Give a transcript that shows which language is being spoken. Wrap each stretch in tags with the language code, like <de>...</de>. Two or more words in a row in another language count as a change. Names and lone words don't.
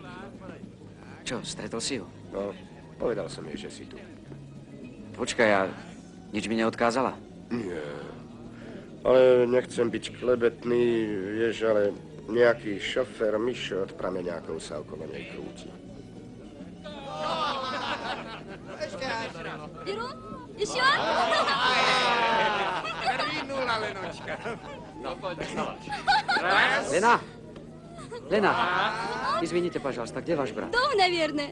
<sk>Čo, stretol si ho? No, povedal som jej, že si tu. Počkaj, a nič mi neodkázala? Nie. Ale nechcem byť klebetný, vieš, ale nejaký šofér Mišo od prameňákov sa okolo nej krúti.</sk> <ru>Беру? Еще?</ru> <sk>Lena! Lena!</sk> <ru>Извините, пожалуйста, где ваш брат? Дома, наверное.</ru>